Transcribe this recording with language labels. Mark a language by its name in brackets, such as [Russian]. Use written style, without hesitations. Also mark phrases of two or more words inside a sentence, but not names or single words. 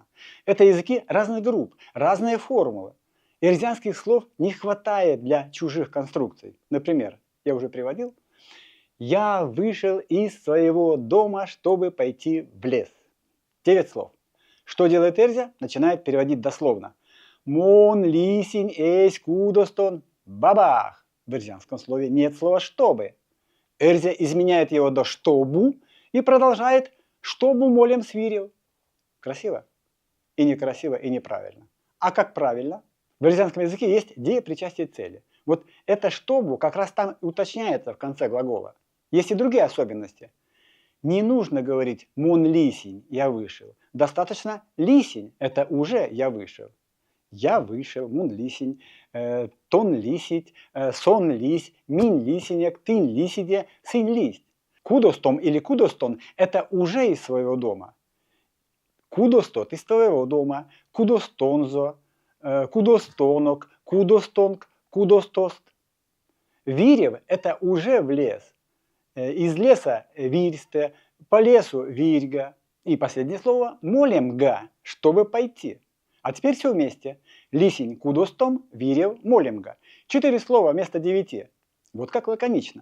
[Russian] Это языки разных групп, разные формулы. Эрзианских слов не хватает для чужих конструкций. Например, я уже приводил. Я вышел из своего дома, чтобы пойти в лес. 9 слов. Что делает эрзя? Начинает переводить дословно. [Erzya] Мон, лисень, эсь, кудостон, [Russian] бабах. В эрзианском слове нет слова «чтобы». Эрзя изменяет его до «штобу» и продолжает [Erzya] «штобу молем свирил». [Russian] Красиво? И некрасиво, и неправильно. А как правильно? В эрзианском языке есть деепричастие цели. Вот это «штобу» как раз там уточняется в конце глагола. Есть и другие особенности. Не нужно говорить [Erzya] «мон лисень, [Russian] я вышел». Достаточно «лисень» – это уже «я вышел». Я вышел, [Erzya] мун лисень, тон лисить, сон лись, мин лисенек, тын лисиде, сын листь. [Russian] Кудостом или кудостон – это уже из своего дома. Кудостот из твоего дома, [Erzya] кудостонзо, кудостонок, кудостонг, кудостост. [Russian] Вирев – это уже в лес. Из леса – вирсте, по лесу – вирьга. И последнее слово – молемга, чтобы пойти. А теперь все вместе. [Erzya] Лисень кудостом, вирев, молемга. [Russian] 4 слова вместо 9. Вот как лаконично.